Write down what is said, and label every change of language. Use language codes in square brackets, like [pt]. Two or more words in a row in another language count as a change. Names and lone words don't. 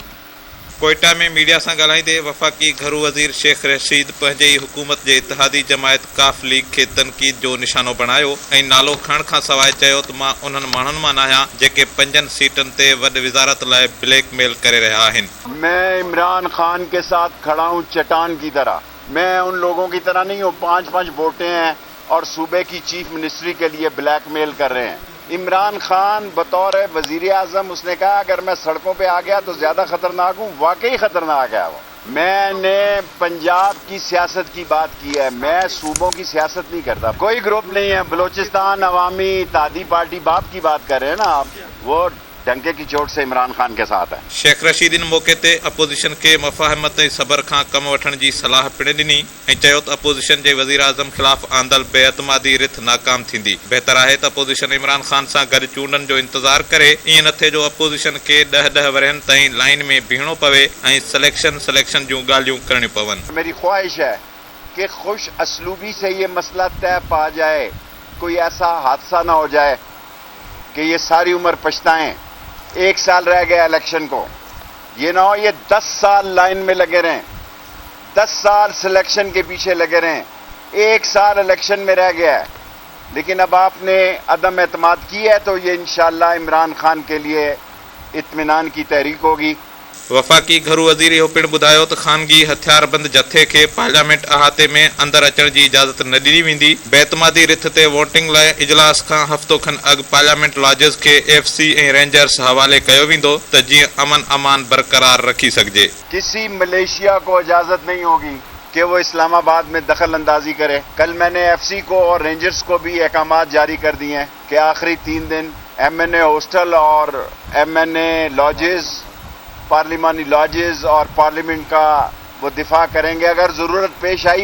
[sd] कोयटा में मीडिया सां ॻाल्हाईंदे वफ़ाक़ी घरू वज़ीर शेख रशीद पंहिंजे ई हुकूमत जे इतिहादी जमायत काफ लीग खे तनक़ीद जो निशानो बणायो ऐं नालो खणण खां सवाइ चयो त मां उन्हनि माण्हुनि मां नाहियां जेके 5 सीटनि ते वॾी वज़ारत लाइ ब्लैकमेल करे रहिया आहिनि। [ur] میں عمران خان کے ساتھ کھڑا ہوں چٹان کی طرح. میں ان لوگوں کی طرح نہیں ہوں 5-5 ووٹیں ہیں اور صوبے کی [en] chief ministry [ur] کے لیے بلیک میل کر رہے ہیں. عمران خان بطور وزیر اعظم اس نے کہا اگر میں سڑکوں پہ آ گیا تو زیادہ خطرناک ہوں. واقعی خطرناک ہے وہ. میں نے پنجاب کی سیاست کی بات کی ہے، میں صوبوں کی سیاست نہیں کرتا. کوئی گروپ نہیں ہے. بلوچستان عوامی اتحادی پارٹی باپ کی بات کر رہے ہیں نا آپ، وہ ڈنکے کی چوٹ سے عمران خان کے ساتھ ہے. [sd] शेख रशीद इन मौके ते अपोज़िशन के मफ़ाहमत ऐं सबर खां कम वठण जी सलाह पिणु ॾिनी ऐं चयो त अपोज़िशन जे वज़ीर आज़म ख़िलाफ़ आंदल बेअतमादी रिथ नाकाम थींदी। बहितर आहे त अपोज़िशन इमरान खान सां गॾु चूंडनि जो इंतज़ारु करे। ईअं न थिए जो अपोज़िशन खे 10 वरहनि ताईं लाइन में बीहणो पवे ऐं सिलेक्शन जूं ॻाल्हियूं करणियूं पवनि। [ur] میری خواہش ہے کہ خوش اسلوبی سے یہ مسئلہ طے پا جائے، کوئی ایسا حادثہ نہ ہو جائے کہ یہ ساری عمر پچھتائیں. 1 سال رہ گیا الیکشن کو، یہ نہ ہو یہ 10 سال لائن میں لگے رہیں، 10 سال سلیکشن کے پیچھے لگے رہیں, 10 साल सिलेक्शन के पीछे लगे रहें। 1 سال الیکشن میں رہ گیا ہے، لیکن اب آپ نے عدم اعتماد کی ہے تو یہ ان شاء اللہ عمران خان کے لیے اطمینان کی تحریک ہوگی. [sd] वफ़ाक़ी घरू वज़ीर इहो पिणु ॿुधायो त ख़ानगी हथियारबंद जथे खे पार्लियामेंट अहाते में अंदरि अचण जी इजाज़त न ॾिनी वेंदी। बेतमादी रिथ ते वोटिंग लाइ इजलास खां हफ़्तो खनि अॻु [en] parliament lodges [sd] खे FC ऐं रेंजर्स हवाले कयो वेंदो त जीअं अमन अमान बरक़रार रखी सघिजे। [ur] کسی ملیشیا کو اجازت نہیں ہوگی کہ وہ اسلام آباد میں دخل اندازی کرے. کل میں نے FC کو اور رینجرز کو بھی احکامات جاری کر دیے ہیں کہ آخری 3 دن MNA ہاسٹل اور MNA لاجز، پارلیمانی لاجز اور پارلیمنٹ کا وہ دفاع کریں گے اگر ضرورت پیش آئی.